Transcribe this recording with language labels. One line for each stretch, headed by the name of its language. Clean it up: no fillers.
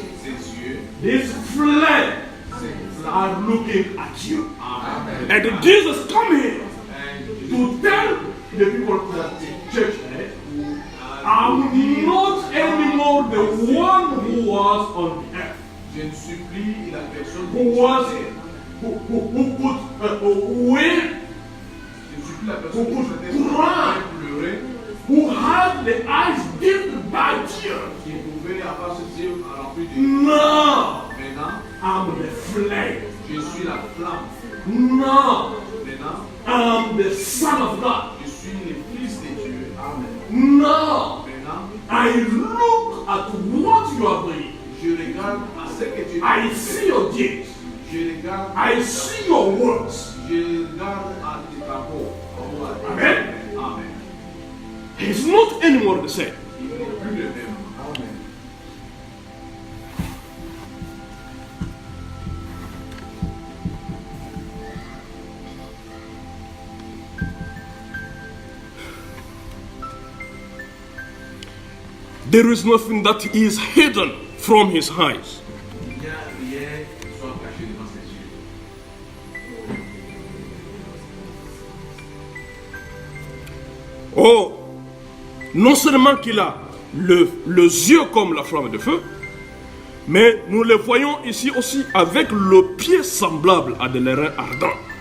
French: ces yeux,
English: this flame
French: ces flammes,
English: are looking at you. Amen. And Jesus come here
French: Et
English: to tell the people that the church, I'm not anymore the one who was on the earth,
French: je ne suis plus la personne
English: who was,
French: qui
English: who could weep,
French: je ne suis plus la personne qui
English: Who
French: faisait
English: could
French: pleurer,
English: who had the eyes dimmed by tears.
French: qui pouvait avoir ses yeux remplis de.
English: No,
French: Maintenant,
English: I'm the flame.
French: je suis la flamme.
English: No,
French: Maintenant,
English: I'm the Son of God.
French: je suis le Fils de Dieu. Amen.
English: No,
French: Maintenant,
English: I look at what you are doing.
French: je regarde à ce que tu
English: I
French: fais.
English: see your deeds.
French: Je regarde,
English: I see your words.
French: je regarde à tes travaux.
English: Amen. Amen. He's not anymore the same.
French: Il n'est plus le même. Amen.
English: There is nothing that is hidden from his eyes.
French: Il n'y a rien qui soit caché devant ses yeux. Oh, non seulement qu'il a les yeux comme la flamme de feu, mais nous le voyons ici aussi avec le pied semblable à de l'airain ardent.